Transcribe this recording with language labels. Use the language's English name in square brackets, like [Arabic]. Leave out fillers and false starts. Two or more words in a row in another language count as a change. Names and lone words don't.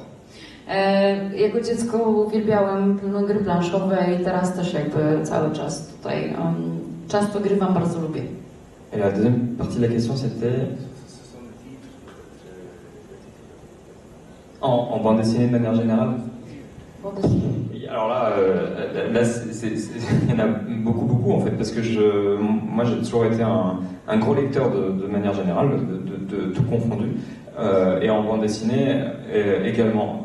[Polish] Jako dziecko uwielbiałem gry planszowe i teraz też jakby cały czas tutaj często grywam, bardzo lubię. [French] Et la deuxième partie de la question c'était en bande dessinée de manière générale. Bande dessinée. alors là, il y en a beaucoup en fait, parce que moi j'ai toujours été un gros lecteur de manière générale, de tout confondu, et en bande dessinée également.